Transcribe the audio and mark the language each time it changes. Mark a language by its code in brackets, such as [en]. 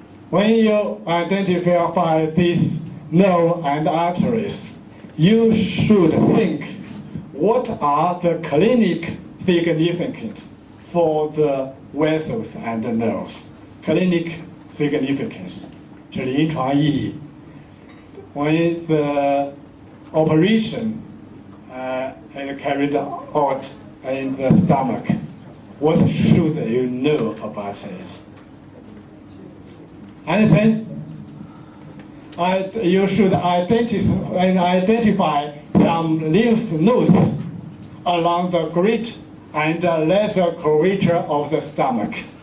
[en] When you identify these nerve and arteries, you should think what are the clinic significance for the vessels and the nerves. Clinic significance [zh] 是临床意义。 [en] When the operation is carried out in the stomach, what should you know about it? And then you should identify some lymph nodes along the great and lesser curvature of the stomach.